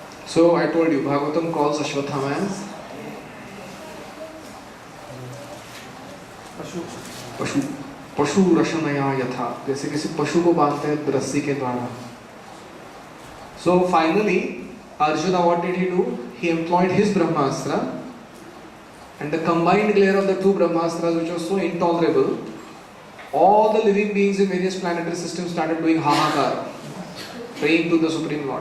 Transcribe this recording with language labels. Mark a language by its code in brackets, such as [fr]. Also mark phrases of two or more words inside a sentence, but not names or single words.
[en] So I told you, Bhagavatam calls Ashwatthama as [sa] पशु पशु रशनया यथा, [hi] जैसे किसी पशु को बांधते हैं रस्सी के द्वारा. [en] So finally, Arjuna, what did he do? He employed his Brahmastra, and the combined glare of the two Brahmastras, which was so intolerable, all the living beings in various planetary systems started doing Hahakar, praying to the Supreme Lord.